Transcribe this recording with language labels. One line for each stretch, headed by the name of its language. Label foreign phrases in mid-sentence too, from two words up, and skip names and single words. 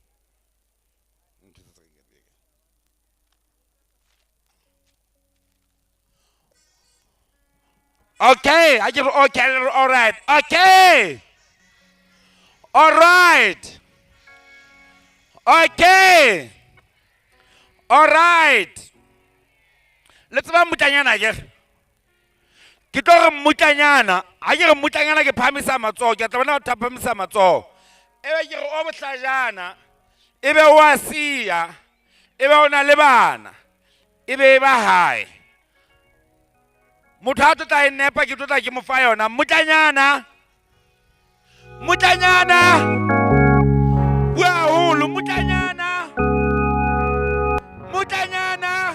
English: okay I get okay all right okay all right okay all right let's
Southern Sotho: ba mutanyana ke ke tlo re mmutlanyana ha ke re mmutlanyana ke phamisa matsoho ke tla bona o thaphamisa matsoho ebe ke re o bohlajana ebe o a siya ebe o na le bana ebe ba hae motho a tla e nepa ke tla ke mo fa yona mmutlanyana mmutlanyana bua holo mmutlanyana mmutlanyana